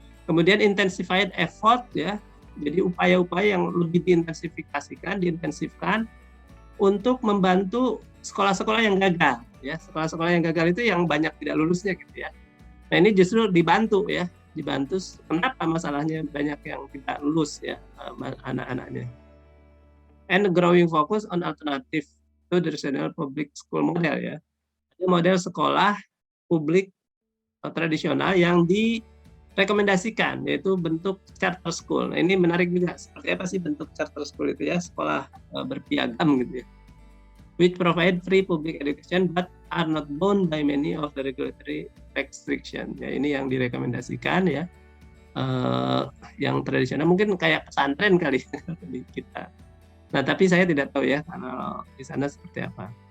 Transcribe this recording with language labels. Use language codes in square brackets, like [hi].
[id] Kemudian [en] intensified effort [id] ya. Jadi upaya-upaya yang lebih diintensifkan untuk membantu sekolah-sekolah yang gagal ya. Sekolah-sekolah yang gagal itu yang banyak tidak lulusnya gitu ya. Nah, ini justru dibantu ya, dibantu. Kenapa masalahnya banyak yang tidak lulus ya anak-anaknya. [en] And growing focus on alternative to the traditional public school model ya. [id] Ada model sekolah publik tradisional yang direkomendasikan, yaitu bentuk charter school. Nah, ini menarik juga. Seperti apa sih bentuk charter school itu ya? Sekolah berpiagam gitu ya. [en] Which provide free public education but are not bound by many of the regulatory restriction. [id] Ya, ini yang direkomendasikan ya. Yang tradisional mungkin kayak pesantren kali di kita. Nah, tapi saya tidak tahu ya kalau di sana seperti apa.